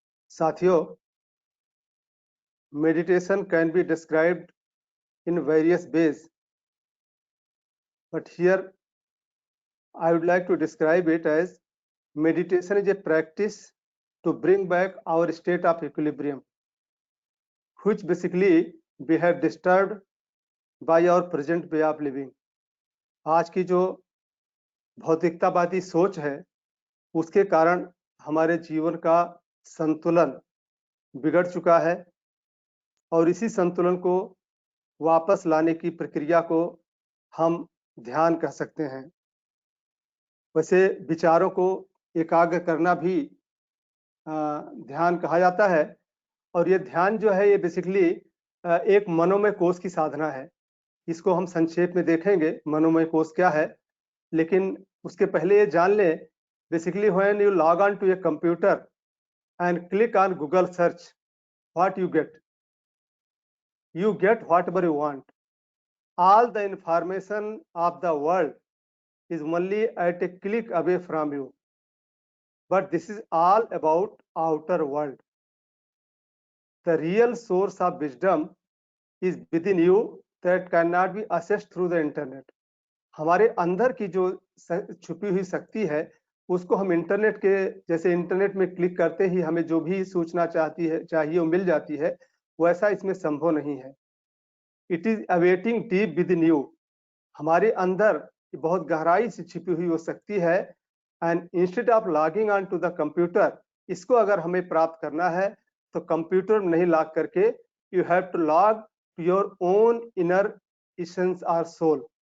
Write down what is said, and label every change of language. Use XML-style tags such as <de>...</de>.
<en>साथियों, meditation can be described in various ways, but here I would like to describe it as meditation is a practice to bring back our state of equilibrium, which basically we have disturbed by our present way of living.</en> <hi>आज की जो भौतिकतावादी सोच है उसके कारण हमारे जीवन का संतुलन बिगड़ चुका है और इसी संतुलन को वापस लाने की प्रक्रिया को हम ध्यान कह सकते हैं। वैसे विचारों को एकाग्र करना भी ध्यान कहा जाता है और ये ध्यान जो है ये बेसिकली एक मनोमय कोष की साधना है। इसको हम संक्षेप में देखेंगे मनोमय कोष क्या है, लेकिन उसके पहले ये जान लें</hi> <en>Basically when you log on to a computer and click on Google search, what you get whatever you want. All the information of the world is only at a click away from you, but this is all about outer world. The real source of wisdom is within you that cannot be accessed through the internet.</en> <hi>हमारे अंदर की जो छुपी हुई शक्ति है उसको हम इंटरनेट के जैसे इंटरनेट में क्लिक करते ही हमें जो भी सूचना चाहिए वो मिल जाती है, वैसा इसमें संभव नहीं है।</hi> <en>It is awaiting deep within you.</en> <hi>हमारे अंदर बहुत गहराई से छिपी हुई वो शक्ति है</hi> <en>and instead of logging on to the computer,</en> <hi>इसको अगर हमें प्राप्त करना है तो कंप्यूटर में नहीं लॉग करके</hi> <en>You have to log to your own inner essence और soul.</en>